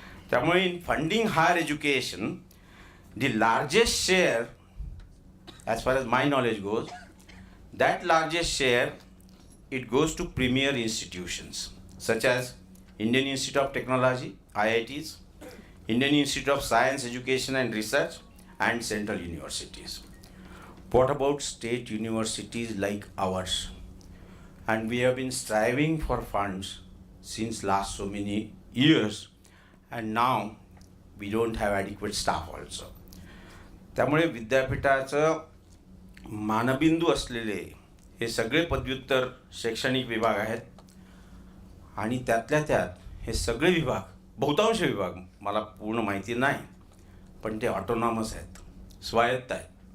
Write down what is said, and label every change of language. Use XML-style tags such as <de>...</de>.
<mr>त्यामुळे</mr> <en>In funding higher education the largest share as far as my knowledge goes, that largest share it goes to premier institutions such as Indian Institute of Technology, IITs, Indian Institute of Science, Education and Research, and central universities. What about state universities like ours? And we have been striving for funds since last so many years, and now we don't have adequate staff also.</en> <mr>त्यामुळे विद्यापीठाचं मानबिंदू असलेले हे सगळे पदव्युत्तर शैक्षणिक विभाग आहेत. आणि त्यातल्या त्यात हे सगळे विभाग, बहुतांश विभाग, मला पूर्ण माहिती नाही, पण ते ऑटोनॉमस आहेत, स्वायत्त आहेत.</mr>